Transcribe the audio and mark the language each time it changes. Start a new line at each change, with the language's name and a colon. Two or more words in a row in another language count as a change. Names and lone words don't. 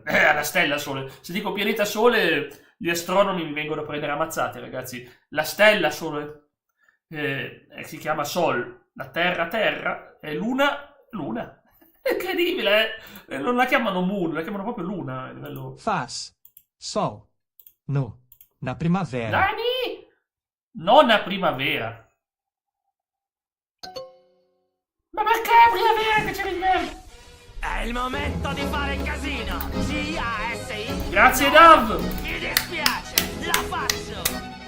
Italian: Alla stella Sole. Se dico pianeta Sole, gli astronomi mi vengono a prendere ammazzate, ragazzi. La stella Sole si chiama Sol. La Terra è Luna. È incredibile, non la chiamano Moon, la chiamano proprio Luna a livello...
Portuguese: Faz. Sol. No. Na primavera.
Italian: Dani! Non a primavera. Ma perché è primavera che c'è l'inverno? È il momento di fare il casino. C-A-S-I. Grazie Dav. Mi dispiace, la faccio.